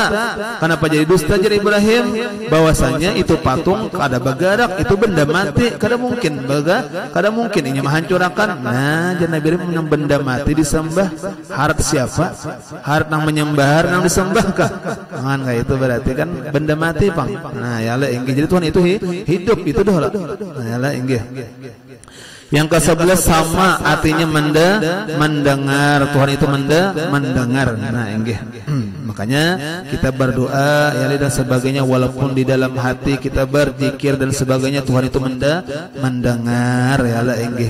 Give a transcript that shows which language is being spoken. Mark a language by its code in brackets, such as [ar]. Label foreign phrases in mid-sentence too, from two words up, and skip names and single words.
[bjn] Kenapa jadi dusta jadi Ibrahim? Bahwasanya itu patung kada bagarak itu benda mati kada mungkin kada mungkin ini menghancurkan. [id] Nah jadi Nabi Ibrahim yang benda mati disembah harap siapa? [bjn] Harap nang menyembah nang disembahkah? Kan kayak itu berarti kan benda mati pang. Nah ya Allah inggih jadi Tuhan itu hidup itu dah lah. Nah ya Allah inggih. [id] Yang ke-11 sama artinya mendengar. Tuhan itu mendengar. Nah inggih. Makanya kita berdoa ya dan sebagainya walaupun di dalam hati kita berzikir dan sebagainya Tuhan itu mendengar ya Allah inggih.